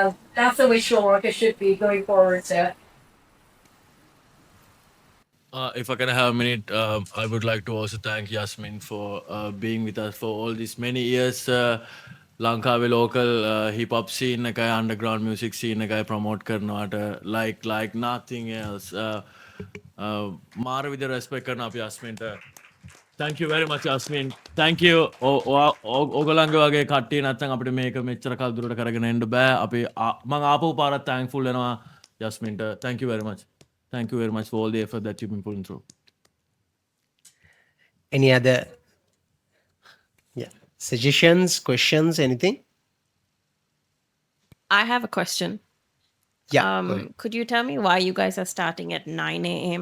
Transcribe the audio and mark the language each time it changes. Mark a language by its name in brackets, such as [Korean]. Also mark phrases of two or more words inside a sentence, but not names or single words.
[English] That's the way Sri Lanka should be going forward. So. If I can have a minute, I would like to also thank Yasmin for being with us for all these many years. Lankawe local hip hop scene එකයි underground music scene එකයි promote කරනවාට like nothing else. [Sinhala] මාර විදිහට respect කරන අපි Yasminට. [English] Thank you very much Yasmin. Thank you. [Sinhala] ඕගොල්ලන්ගේ වගේ කට්ටිය නැත්නම් අපිට මේක මෙච්චර කල් දුරට කරගෙන යන්න බෑ. අපි මම ආපහු පාරක් thankful වෙනවා Yasminට. [English] Thank you very much. Thank you very much for all the effort that you've been putting through. Any other suggestions, questions, anything? I have a question. Yeah. Could you tell me why you guys are starting at 9 a.m.?